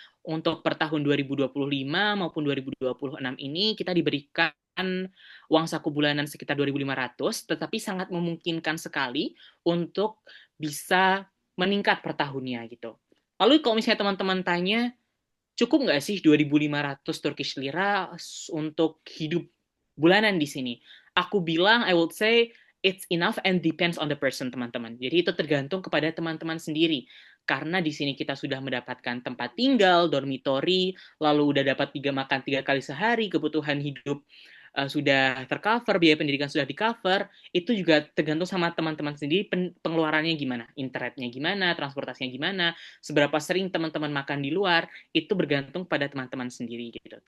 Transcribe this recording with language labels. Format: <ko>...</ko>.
<id>Untuk per tahun 2025 maupun 2026 ini kita diberikan uang saku bulanan sekitar 2.500, tetapi sangat memungkinkan sekali untuk bisa meningkat per tahunnya gitu. Lalu kalau misalnya teman-teman tanya, cukup nggak sih 2.500 Turkish lira untuk hidup bulanan di sini? Aku bilang,</id> <en>I would say, it's enough and depends on the person,</en> <id>teman-teman. Jadi itu tergantung kepada teman-teman sendiri. Karena di sini kita sudah mendapatkan tempat tinggal, dormitory, lalu udah dapat makan 3 kali sehari, kebutuhan hidup sudah tercover, biaya pendidikan sudah di-cover, itu juga tergantung sama teman-teman sendiri pengeluarannya gimana, internetnya gimana, transportasinya gimana, seberapa sering teman-teman makan di luar, itu bergantung pada teman-teman sendiri gitu.</id>